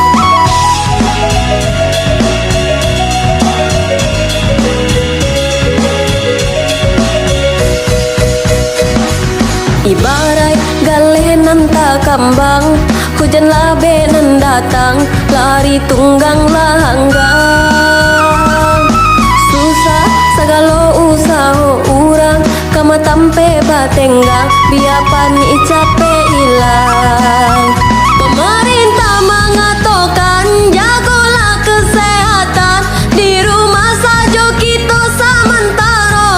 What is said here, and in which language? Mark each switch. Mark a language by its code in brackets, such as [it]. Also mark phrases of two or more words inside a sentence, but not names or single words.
[min] Ibarat galenan tak kambang, hujan labenan datang, lari tunggang langgang. Susah segala usaha orang, kama tampe batenggang, biar panik capek hilang. [id] Pemerintah mengatakan jagolah kesehatan, di rumah saja kita sementara.